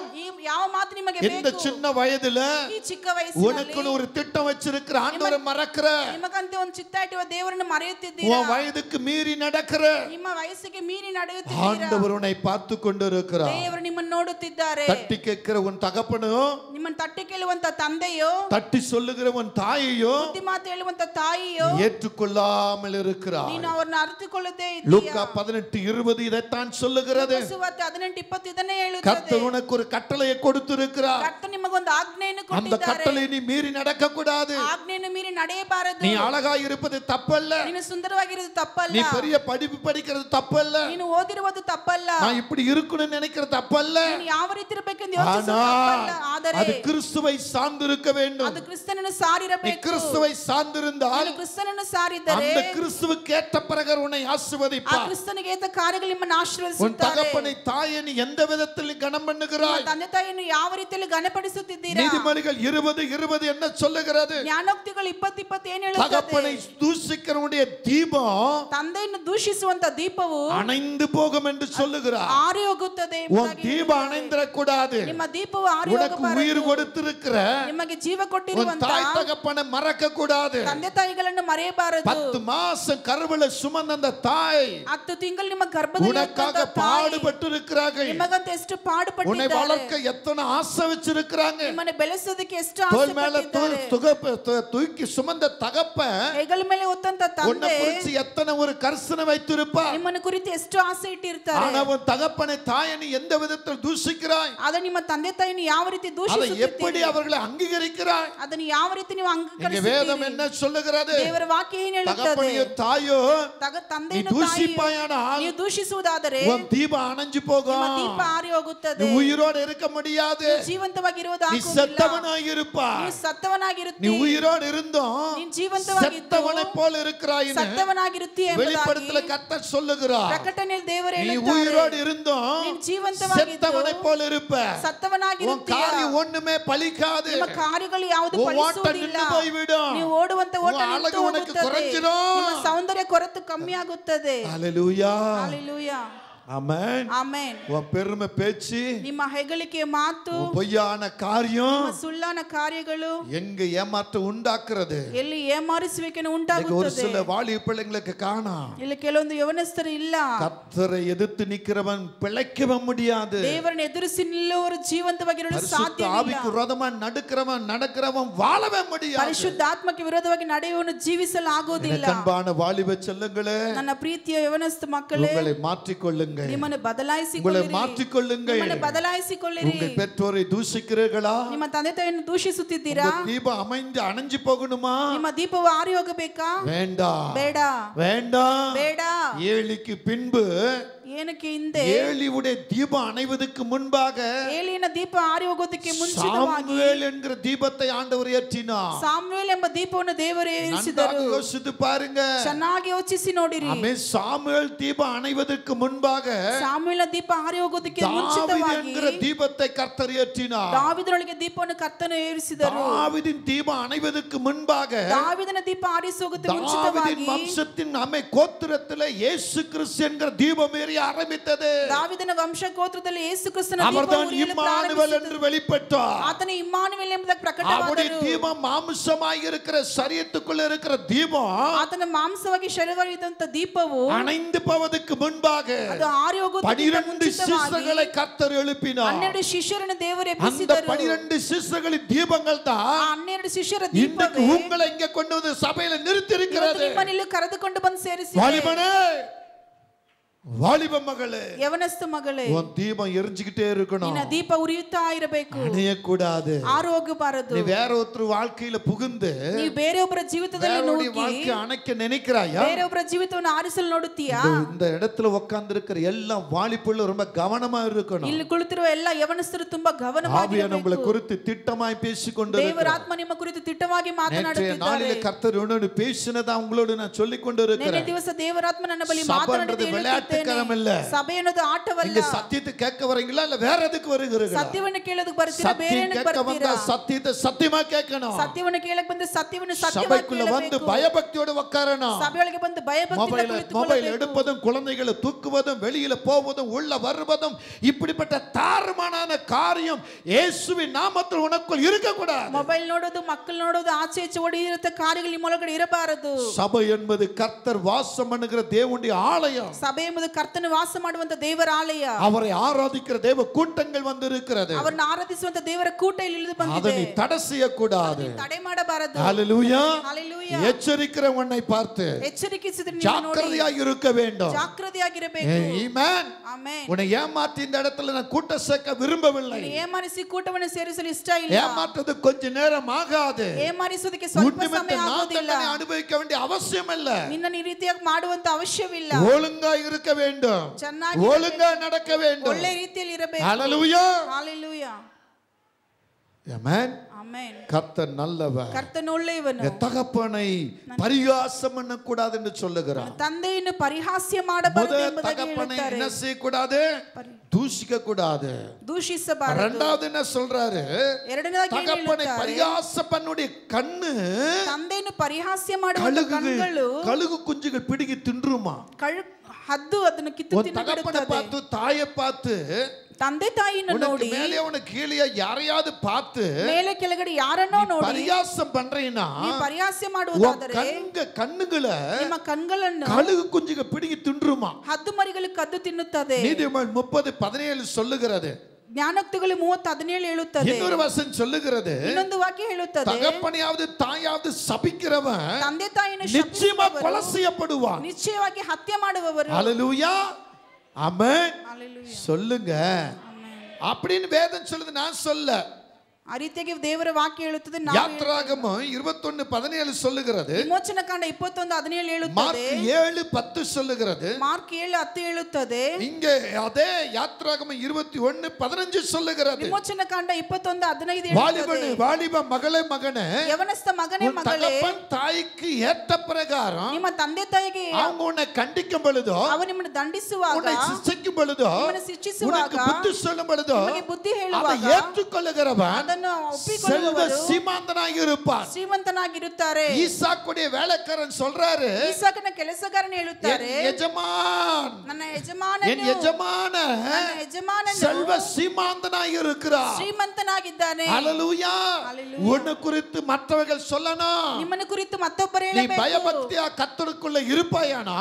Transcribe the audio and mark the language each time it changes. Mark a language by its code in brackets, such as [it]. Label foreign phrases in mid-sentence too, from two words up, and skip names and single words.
[ta] இந்த சின்ன வயதுல உனக்கு ஒரு திட்டம் வச்சிருக்கிற ஆண்டவரை மறக்கிற, உன் வயதுக்கு மீறி நடக்கிற ஆண்டவர் உன்னை பார்த்து கொண்டிருக்கிறார். தட்டி கேட்கிற உன் தகப்பனோ, [kn] தட்டி கேளுವಂತ ತಂದೆಯೋ, [ta] தட்டி சொல்லுகிற உன் தாயையோ, [kn] ಬುದ್ಧಿ ಮಾತು ಹೇಳುವಂತ ತಾಯಿಯೋ [ta] ஏற்றுக்கொள்ளாமல் இருக்கிறாய். [kn] ನೀನು ಅವರನ್ನು ಅರಿತುಕೊಳ್ಳದೆ ಇದ್ದೀಯಾ? [ta] லூக்கா 18:20 இதைத்தான் சொல்லுகிறது. [kn] ಸುವಾರ್ತೆ 18:20 ಇದನ್ನೇ ಹೇಳುತ್ತದೆ. [ta] கர்த்தர் உனக்கு ஒரு கட்டளையை கொடுத்திருக்கிறார். [kn] ಕರ್ತನು ನಿಮಗೊಂದು ಆಜ್ಞೆಯನ್ನು ಕೊಟ್ಟಿದ್ದಾರೆ. [ta] அந்த கட்டளை நீ மீறி நடக்க கூடாது. [kn] ಆಜ್ಞೆಯನ್ನು ಮೀರಿ ನಡೆಯಬಾರದು. [ta] நீ அழகாய் இருப்பது தப்பல்ல. [kn] ನೀನು ಸುಂದರವಾಗಿರುವುದು ತಪ್ಪಲ್ಲ. [ta] நீ பெரிய படிப்பு படிக்கிறது தப்பல்ல. [kn] ನೀನು ಓದಿರುವುದು ತಪ್ಪಲ್ಲ. [ta] நான் இப்படி இருக்கணும்னு நினைக்கிறது தப்பல்ல. [kn] ನೀನು ಯಾವ ರೀತಿ ಇರಬೇಕೆಂದು ಯೋಚಿಸುವುದು ತಪ್ಪಲ್ಲ. ಆದರೆ [ta] அது கிறிஸ்துவை சார்ந்திருக்க வேண்டும். [kn] ಅದು ಕ್ರಿಸ್ತನನ್ನು ಸಾರಿರಬೇಕು. [ta] நீ கிறிஸ்துவை சார்ந்திருந்தால், [kn] ನೀನು ಕ್ರಿಸ್ತನನ್ನು ಸಾರಿದರೆ [ta] அந்த கிறிஸ்துவுக்கு ஏற்ற பிரகாரம் உன்னை ஆசீர்வதிப்பார். [kn] ಆ ಕ್ರಿಸ್ತನಿಗೆ ಏತ ಕಾರ್ಯಗಳು ನಿಮ್ಮನ್ನು ಆಶೀರ್ವದಿಸುತ್ತಾರೆ. [ta] உன் தகப்பனை தாயை நீ எந்த விதத்தில் கனம் பண்ணுகிறாய்? [kn] ತಂದೆ ತಾಯಿಯನ್ನು ಯಾವ ರೀತಿಯಲ್ಲಿ ಘನಪಡಿಸುತ್ತಿದ್ದೀರಾ? [ta] நீதிமொழிகள் 20:20 என்ன சொல்லுகிறது? [kn] ಜ್ಞಾನೋಕ್ತಿಗಳು 20:20 ಏನು ಹೇಳುತ್ತದೆ? [ta] தகப்பனை தூஷிக்கிறவனுடைய தீபம், [kn] ತಂದೆಯನ್ನು ದೂಷಿಸುವಂತ ದೀಪವು [ta] அணைந்து போகும் என்று சொல்லுகிறார். [kn] ಆರಿ ಹೋಗುತ್ತದೆ. [ta] உன் தீபம் அணைந்த மறந்துடக்கூடாது. [kn] ನಿಮ್ಮ ದೀಪವು ಆರಿ [ta] உனக்கு [kn] ಹೋಗಬಾರದು. [ta] உயிர் கொடுத்திருக்கிற [kn] ನಿಮಗೆ ಜೀವ [ta] உன் [kn] ಕೊಟ್ಟಿರುವಂತ [ta] தாய் தகப்பனை மறக்க கூடாது. [kn] ತಂದೆ ತಾಯಿಗಳನ್ನು ಮರೆಯಬಾರದು. [ta] 10 மாசம் கருவில சுமந்த அந்த தாய் [kn] 10 ತಿಂಗಳು ನಿಮ್ಮ ಗರ್ಭದಲ್ಲಿ [ta] உனக்காக பாடுபட்டு இருக்கிறார்கள். [kn] ನಿಮಗಂತ ಎಷ್ಟು [ta] உன்னை [kn] ಪಾಡುಪಟ್ಟಿದ್ದಾರೆ. [ta] வளர்க்க எத்தனை ஆசை வச்சிருக்காங்க. [kn] ನಿಮ್ಮನ್ನು ಬೆಳೆಸೋದಕ್ಕೆ ಎಷ್ಟು ಆಸೆ [ta] தோள் மேல [kn] ಪಟ್ಟಿದ್ದಾರೆ. [ta] தூக்கி சுமந்த தகப்பன் [kn] ಹೆಗಲ ಮೇಲೆ ಹೊತ್ತಂತ [ta] உன்னை [kn] ತಂದೆ [ta] குறித்து எத்தனை ஒரு கர்சனை வைத்திருப்பார். [kn] ನಿಮ್ಮನ್ನು ಕುರಿತು ಎಷ್ಟು ಆಸೆ ಇಟ್ಟಿರ್ತಾರೆ. [ta] ஆனா உன் தகப்பனை தாயை நீ எந்த விதத்தில் தூஷிக்கிறாய்? [kn] ಆದ್ರೆ ನಿಮ್ಮ ತಂದೆ ತಾಯಿಯನ್ನು ಯಾವ ರೀತಿ [ta] அதை [kn] ದೂಷಿಸುತ್ತೀರಿ? [ta] எப்படி அவர்களை அங்கீகரிக்கிறாய்? [kn] ಅದನ್ನು ಯಾವ ರೀತಿ ನೀವು [ta] இங்க வேதம் [kn] ಅಂಗೀಕರಿಸುತ್ತೀರಿ? [ta] என்ன சொல்லுகிறது? [kn] ದೇವರ ವಾಕ್ಯ ಏನು ಹೇಳುತ್ತದೆ? [ta] தகப்பனையோ தாயோ நீ [kn] ತಂದೆಯನ್ನು [ta] தூஷிப்பாயானால் [kn] ನೀವು ದೂಷಿಸುವುದಾದರೆ [ta] உன் தீபம் அணைஞ்சு போகும். [kn] ನಿಮ್ಮ ದೀಪ ಆರಿ ಹೋಗುತ್ತದೆ. [ta] நீ உயிரோடு இருக்க முடியாது. [kn] ಜೀವಂತವಾಗಿರುವುದು [ta] நீ [kn] ಆಗುವುದಿಲ್ಲ. [ta] செத்தவனாய் இருப்பாய். [kn] ನೀವು ಸತ್ತವನಾಗಿರುತ್ತಿ. [ta] நீ உயிரோடு இருந்தும் [kn] ನೀನು ಜೀವಂತವಾಗಿದ್ದು [ta] செத்தவனை போல இருக்கிறாய். [kn] ಸತ್ತವನಾಗಿರುತ್ತಿ ಎಂಬುದಾಗಿ [ta] வெளிப்படுத்தல கர்த்தர் சொல்லுகிறார். [kn] ಪ್ರಕಟಣೆಯಲ್ಲಿ ದೇವರು [ta] நீ [kn] ಹೇಳುತ್ತಾರೆ. [ta] உயிரோடு இருந்தும் [kn] ನೀನು ಜೀವಂತವಾಗಿದ್ದು [ta] செத்தவனை போல இருப்ப. உன் [kn] ಸತ್ತವನಾಗಿರುತ್ತೀಯ. [ta] காரியம் ஒண்ணுமே பலிக்காது. [kn] ನಿಮ್ಮ ಕಾರ್ಯಗಳು ಯಾವುದು [ta] உன் ஓட்டம் [kn] ಫಲಿಸುವುದಿಲ್ಲ. [ta] நின்று போய்விடும். [kn] ನೀವು ಓಡುವಂತ ಓಟ [ta] உன் [kn] ನಿಂತು [ta] அழகு உனக்கு [kn] ಹೋಗುತ್ತದೆ. [ta] குறைஞ்சிடும். [kn] ನಿಮ್ಮ ಸೌಂದರ್ಯ ಕೊರತೆ ಕಮ್ಮಿ ಆಗುತ್ತದೆ. [ta] ஹalleluya. [kn] ಹalleluya. [ta] ஆமென். [kn] ಆಮೆನ್. [ta] உன் பெருமை பேச்சு, [kn] ನಿಮ್ಮ ಹೆಗಳಿಕೆಯ ಮಾತು, [ta] உன் பொய்யான காரியம் [kn] ನಿಮ್ಮ ಸುಳ್ಳಾನ ಕಾರ್ಯಗಳು [ta] எங்க ஏமாற்றம் உண்டாக்குறது. [kn] ಎಲ್ಲಿ ಏಮಾರಿಸುವಿಕೆಯನ್ನು [ta] ஒரு [kn] ಉಂಟಾಗುತ್ತದೆ. [ta] சில வாலிப பிள்ளைங்களுக்கு காணோம். [kn] ಇಲ್ಲಿ ಕೆಲವೊಂದು ಯವನಸ್ಥರು ಇಲ್ಲ. [ta] கர்த்தரை எதிர்த்து நிக்கிறவன் பிழைக்கவே முடியாது. [kn] ದೇವರನ್ನು ಎದುರಿಸಿ ನಿಲ್ಲುವವರು ಜೀವಂತವಾಗಿರಲು [ta] பரிசுத்த [kn] ಸಾಧ್ಯವಿಲ್ಲ. [ta] ஆவிக்கு விரோதமா நடக்கிறவன் வாழவே முடியாது. [kn] ಪರಿಶುದ್ಧಾತ್ಮಕ್ಕೆ ವಿರೋಧವಾಗಿ ನಡೆಯುವವನು ಜೀವಿಸಲು ಆಗೋದಿಲ್ಲ. [ta] அன்பான வாலிப செல்லங்களே, [kn] ನನ್ನ ಪ್ರೀತಿಯ ಯವನಸ್ಥ ಮಕ್ಕಳೇ, [ta] உங்களை மாற்றிக்கொள்ளுங்கள். [kn] ನಿಮ್ಮನ್ನು [ta] உங்களை [kn] ಬದಲಾಯಿಸಿಕೊಳ್ಳಿರಿ. [ta] மாற்றிக்கொள்ளுங்கள். [kn] ನಿಮ್ಮನ್ನು ಬದಲಾಯಿಸಿಕೊಳ್ಳಿರಿ. [ta] உங்கள் பெற்றோரை தூஷிக்கிறீர்களா? [kn] ನಿಮ್ಮ ತಂದೆ ತಾಯಿಯನ್ನು ದೂಷಿಸುತ್ತಿದ್ದೀರಾ? [ta] உங்க தீபம் அமைந்து அணைஞ்சு போகணுமா? [kn] ನಿಮ್ಮ ದೀಪವು ಆರಿ ಹೋಗಬೇಕಾ? [ta] வேண்டாம், [kn] ಬೇಡ, [ta] வேண்டாம். [kn] ಬೇಡ. [ta] ஏலிக்கு பின்பு [kn] ಏನಕ್ಕೆ ಹಿಂದೆ [ta] ஏலியுடைய தீபம் அணைவதற்கு முன்பாக [kn] ಏಲಿಯನ ದೀಪ ಆರಿ ಹೋಗೋದಕ್ಕೆ ಮುಂಚಿತವಾಗಿ [ta] சாமுவேல் என்கிற தீபத்தை ஆண்டவர் ஏற்றினார். [kn] ಸಾಮುವೇಲ್ ಎಂಬ ದೀಪವನ್ನು ದೇವರು ಏರಿಸಿದರು. [ta] நன்றாக யோசித்து பாருங்க. [kn] ಚೆನ್ನಾಗಿ ಯೋಚಿಸಿ ನೋಡಿರಿ. [ta] ஆமென். சாமுவேல் தீபம் அணைவதற்கு முன்பாக [kn] ಸಾಮುವೇಲ ದೀಪ ಆರಿ ಹೋಗೋದಕ್ಕೆ [ta] தாவீது [kn] ಮುಂಚಿತವಾಗಿ [ta] என்கிற தீபத்தை கர்த்தர் ஏற்றினார். [kn] ದಾವಿದನೊಳಗೆ ದೀಪವನ್ನು ಕರ್ತನು ಏರಿಸಿದರು. [ta] தாவீதின் தீபம் அணைவதற்கு முன்பாக [kn] ದಾವಿದನ ದೀಪ ಆರಿಸಿ ಹೋಗೋದಕ್ಕೆ [ta] தாவீதின் [kn] ಮುಂಚಿತವಾಗಿ [ta] வம்சத்தின் கோத்திரத்திலே இயேசு கிறிஸ்து என்கிற தீபம் ஏறி ஆரம்பித்தது. [kn] ದಾವಿದನ ವಂಶ ಗೋತ್ರದಲ್ಲಿ ಯೇಸು ಕ್ರಿಸ್ತನ [ta] அவர்தான் இம்மானுவேல் என்று வெளிப்பட்டார். [kn] ಆತನ ಇಮ್ಮಾನುವೇಲ್ ಎಂಬುದಾಗಿ [ta] அவருடைய [kn] ಪ್ರಕಟವಾದರು. [ta] தீபம் மாம்சமாய் இருக்கிற சரீரத்துக்குள்ள இருக்கிற தீபம் [kn] ಆತನ ಮಾಂಸವಾಗಿ ಶರೀರವಾಗಿದ್ದಂತ ದೀಪವು [ta] அணைந்து போவதற்கு முன்பாக [kn] ಅದು ಆರಿ ಹೋಗೋದಕ್ಕೆ [ta] 12 சிஷ்யர்களை கர்த்தர் எழுப்பினார். [kn] 12 ಶಿಷ್ಯರನ್ನು ದೇವರು [ta] அந்த [kn] ಎಬ್ಬಿಸಿದರು. [ta] 12 சிஷ்யர்களின் தீபங்கள் தான் [kn] 12 ಶಿಷ್ಯರ [ta] இன்றைக்கு [kn] ದೀಪವೇ [ta] உங்களை இங்க கொண்டு வந்து சபையில நிறுத்தி இருக்கிறது. [kn] ನಿಮ್ಮನ್ನು ಇಲ್ಲಿ ಕರೆದುಕೊಂಡು ಬಂದು ಸೇರಿಸಿದೆ. [ta] வாலிபனே, வாலிப மகளே, [kn] ಯವನಸ್ಥ ಮಗಳೇ, [ta] உன் தீபம் எரிஞ்சுக்கிட்டே இருக்கணும். [kn] ನಿನ್ನ ದೀಪ ಉರಿಯುತ್ತಾ ಇರಬೇಕು. [ta] அணைய கூடாது. [kn] ಆರು ಹೋಗಬಾರದು. [ta] நீ வேற ஒருத்தர் வாழ்க்கையில புகுந்து [kn] ನೀವು ಬೇರೆಯೊಬ್ಬರ ಜೀವಿತದಲ್ಲಿ [ta] வேறோடைய [kn] ನುಗ್ಗಿ [ta] வாழ்க்கை அணைக்க நினைக்கிறாயா? [kn] ಬೇರೆಯೊಬ್ಬರ ಜೀವಿತವನ್ನು ಆರಿಸಲು ನೋಡುತ್ತೀಯಾ? [ta] இந்த இடத்துல உட்கார்ந்து இருக்கிற எல்லா வாலிபுள்ள ரொம்ப கவனமா இருக்கணும். [kn] ಇಲ್ಲಿ ಕುಳಿತಿರುವ ಎಲ್ಲ ಯವನಸ್ಥರು ತುಂಬಾ [ta] ஆவியானவர் [kn] ಗಮನವಾಗಿರಬೇಕು. [ta] உங்களை குறித்து திட்டமாய் பேசிக்கொண்டு [kn] ದೇವರ ಆತ್ಮ ನಿಮ್ಮ ಕುರಿತು ತಿಟ್ಟವಾಗಿ [ta] நேற்றைய [kn] ಮಾತನಾಡುತ್ತಿದ್ದಾರೆ. [ta] நாளில கர்த்தர் உன்னோடு பேசினதா உங்களோடு நான் சொல்லிக் கொண்டு [kn] ನೆನ್ನೆ [ta] இருக்கிறேன். [kn] ದಿವಸ ದೇವರಾತ್ಮ ನನ್ನ ಬಳಿ [ta] சபைன்றது [kn] ಮಾತನಾಡಿದ್ದು [ta] விளையாட்டுக்காரம் இல்ல. [kn] ಸಭೆ ಅನ್ನೋದು ಆಟವಲ್ಲ. [ta] நீங்க சத்தியத்தை கேட்க வரீங்களா இல்ல வேற எதுக்கு வருகிறீங்களா? [kn] ಸತ್ಯವನ್ನು ಕೇಳೋದಕ್ಕೆ ಬರ್ತೀರಾ, ಬೇರೆ [ta] சத்தியம் [kn] ಏನಕ್ಕೆ [ta] கேட்க வந்தா [kn] ಬರ್ತೀರಾ? [ta] சத்தியத்தை சத்தியமா கேட்கணும். [kn] ಸತ್ಯವನ್ನು ಕೇಳಕ್ಕೆ ಬಂದ್ರೆ ಸತ್ಯವನ್ನು ಸತ್ಯವಾಗಿ [ta] சபைக்குள்ள வந்து [kn] ಕೇಳಬೇಕು. [ta] பயபக்தியோட உட்காரணும். [kn] ಸಭೆಯೊಳಗೆ ಬಂದು ಭಯಭಕ್ತಿಯಿಂದ [ta] மொபைல் [kn] ಕುಳಿತುಕೊಳ್ಳಬೇಕು. [ta] எடுப்பதும் குழந்தைகளை தூக்குவதும் வெளியில போவதும் உள்ள வருவதும் இப்படிப்பட்ட தாறுமாறான காரியம் இயேசுவின் நாமத்தில் உனக்குள் இருக்க கூடாது. [kn] ಮೊಬೈಲ್ ನೋಡೋದು, ಮಕ್ಕಳು ನೋಡೋದು, ಆಚೆ ಈಚೆ ಓಡಿರುತ್ತೆ ಕಾರ್ಯಗಳು ನಿಮ್ಮ ಒಳಗಡೆ ಇರಬಾರದು. [ta] சபை என்பது கர்த்தர் வாசம் பண்ணுகிற தேவனுடைய ஆலயம். [kn] ಸಭೆ ಎಂಬುದು ಕರ್ತನು ವಾಸ ಮಾಡುವಂತ ದೇವರ ಆಲಯ. [ta] அவரை ஆராதிக்கிற தேவ கூட்டங்கள் வந்து இருக்கிறது. [kn] ಅವರನ್ನು ಆರಾಧಿಸುವಂತ ದೇವರ ಕೂಟ ಇಲ್ಲಿ ಇಳಿದು ಬಂದಿದೆ. [ta] அதை நீ தடை செய்யக்கூடாது. [kn] ತಡೆ ಮಾಡಬಾರದು. [ta] ஹalleluya. [kn] ஹalleluya. [ta] எச்சரிக்கிற உன்னை பார்த்து [kn] ಎಚ್ಚರಿಕೆಸಿದ್ರೆ ನೀವು ನೋಡಿ [ta] ஜாக்கிரதையாக இருக்க வேண்டும். [kn] ಜಾಗೃತಿಯಾಗಿರಬೇಕು. [ta] ஆமென். [kn] ಆಮೆನ್. [ta] உன்னை ஏமாற்றி இந்த இடத்துல நான் கூட்ட சேர்க்க விரும்பவில்லை. [kn] ಏಮಾರಿಸಿ ಕೂಟವನ್ನು ಸೇರಿಸಲು ಇಷ್ಟ ಇಲ್ಲ. [ta] ஏமாற்றது கொஞ்ச நேரம் ஆகாது. [kn] ಏಮಾರಿಸುವುದಕ್ಕೆ ಸ್ವಲ್ಪ [ta] உன்னிமித்த [kn] ಸಮಯ [ta] நான் [kn] ಆಗೋದಿಲ್ಲ. [ta] தண்டனை அனுபவிக்க வேண்டிய அவசியம் இல்ல. [kn] ನಿನ್ನನ್ನು ಈ ರೀತಿಯಾಗಿ ಮಾಡುವಂತ ಅವಶ್ಯವಿಲ್ಲ. [ta] ஒழுங்கா இருக்க வேண்டும். [kn] ಚೆನ್ನಾಗಿ [ta] ஒழுங்கா நடக்க வேண்டும். [kn] ಒಳ್ಳೆ ರೀತಿಯಲ್ಲಿ ಇರಬೇಕು. [ta] ஹalleluya. [kn] ஹalleluya. [ta] ஆமென். [kn] ಆಮೆನ್. [ta] கர்த்தர் நல்லவர். [kn] ಕರ್ತನು ಒಳ್ಳೆಯವನು. [ta] என் தகப்பனை பரிகாசம் பண்ண கூடாது என்று சொல்லுகிறார். [kn] ತಂದೆಯನ್ನು ಪರಿಹಾಸ್ಯ ಮಾಡಬಾರದು ಎಂಬುದಾಗಿ [ta] தகப்பனை [kn] ಹೇಳುತ್ತಾರೆ. [ta] என்ன செய்ய கூடாது? தூஷிக்க கூடாது. [kn] ದೂಷಿಸಬಾರದು. [ta] இரண்டாவது என்ன சொல்றாரு? [kn] ಎರಡನೇದಾಗಿ ಏನು [ta] தகப்பனை [kn] ಹೇಳುತ್ತಾರೆ? [ta] பரிகாசம் பண்ணுடைய கண்ணு [kn] ತಂದೆಯನ್ನು ಪರಿಹಾಸ್ಯ ಮಾಡುವ ಕಣ್ಣುಗಳು [ta] கழுகு குஞ்சுகள் பிடிக்கி தின்றுமா? [kn] ಹದ್ದು ಅದನ್ನು ಕಿತ್ತು ತಿನ್ನುತ್ತದೆ. [ta] பார்த்து தாயை பார்த்து [kn] ತಂದೆ ತಾಯಿಯನ್ನು ನೋಡಿ [ta] மேலே ಅವನ கீழே யாரையாவது பார்த்து [kn] ಮೇಲೆ ಕೆಳಗಡೆ ಯಾರನ್ನೋ ನೋಡಿ [ta] பரியாசம் பண்றீனா [kn] ನೀ ಪರಿಹಾಸ್ಯ ಮಾಡುವುದಾದರೆ [ta] கண்ணுகளை [kn] ನಿಮ್ಮ ಕಣ್ಗಳನ್ನು [ta] கழுகு குஞ்சுக பிடிங்கி தின்றுமா. [kn] ಹದ್ದು ಮರಿಗಳು ಕದ್ದು ತಿನ್ನುತ್ತದೆ. [ta] நீதிமொழிகள் 30:17 சொல்லுகிறது. [kn] ಜ್ಞಾನೋಕ್ತಿಗಳು 30:17 ಹೇಳುತ್ತದೆ. [ta] இன்னொரு வசனம் சொல்லுகிறது. [kn] ಇನ್ನೊಂದು ವಾಕ್ಯ ಹೇಳುತ್ತದೆ. [ta] தகப்பனையாவது தாயாவது சபிக்கிறவன் [kn] ತಂದೆ ತಾಯಿಯನ್ನು [ta] நிச்சயமாக கொலை செய்யப்படுவான். [kn] ನಿಶ್ಚಯವಾಗಿ ಹತ್ಯೆ ಮಾಡುವವರು. [ta] ஹல்லேலூயா. ஆமென். [kn] ஹல்லேலூயா. [ta] சொல்லுங்க. அப்படின்னு வேதம் சொல்லுது, நான் சொல்ல. [kn] ಆ ರೀತಿಯಾಗಿ ದೇವರ ವಾಕ್ಯ ಹೇಳುತ್ತದೆ. [ta] ಯಾತ್ರಾಗಮಂ 21:17 சொல்லுகிறது. [kn] ವಿಮೋಚನ ಕಾಂಡ 21:17 ಹೇಳುತ್ತದೆ. [ta] ಮಾರ್ಕ್ 7:10 சொல்லுகிறது. [kn] ಮಾರ್ಕ್ 7:10 ಹೇಳುತ್ತದೆ. [ta] இங்கே அதே யாத்ராகமம் 21:15 சொல்லுகிறது. [kn] ವಿಮೋಚನ ಕಾಂಡ 21:15 ಹೇಳುತ್ತದೆ. [ta] வாலிப மகளே மகனே, [kn] ಯವನಸ್ಥ ಮಗನೇ ಮಗಳೇ, [ta] தகப்பன் தாய்க்கு ஏற்ற பிரகாரம் [kn] ನಿಮ್ಮ ತಂದೆ ತಾಯಿಗೆ [ta] அவங்க உன்னை கண்டிக்கும் பொழுதோ, [kn] ಅವರು ನಿಮ್ಮನ್ನು ದಂಡಿಸುವಾಗ, [ta] உன்னை சிட்சிக்கும் பொழுதோ, [kn] ನಿಮ್ಮನ್ನು ಶಿಕ್ಷಿಸುವಾಗ, [ta] உனக்கு புத்தி சொல்லும் பொழுதோ, [kn] ನಿಮಗೆ ಬುದ್ಧಿ ಹೇಳುವಾಗ [ta] அதை ஏற்றுக்கொள்ளுகிறவன் செல்வ சீமாந்தனாಗಿ இருப்பான். [kn] ಶ್ರೀಮಂತನಾಗಿರುತ್ತಾರೆ. [ta] ஈசாக்குடைய வேலைக்காரன் சொல்றாரு, [kn] ಈಸಾಕನ ಕೆಲಸಗಾರನು ಹೇಳುತ್ತಾರೆ, [ta] எஜமான், [kn] ನನ್ನ ಯಜಮಾನನು, [ta] என் எஜமான [kn] ನನ್ನ ಯಜಮಾನನು [ta] செல்வ சீமாந்தனாಗಿ இருக்கிறார். [kn] ಶ್ರೀಮಂತನಾಗಿದ್ದಾನೆ. [ta] ஹல்லேலூயா. உன்னை குறித்து மற்றவர்கள் சொல்லணும். [kn] ನಿಮ್ಮನ್ನು ಕುರಿತು ಮತ್ತೊಬ್ಬರು [ta] நீ [kn] ಹೇಳಬೇಕು. [ta] பயபக்தியா கர்த்தருக்குள்ள இருப்பாயானா,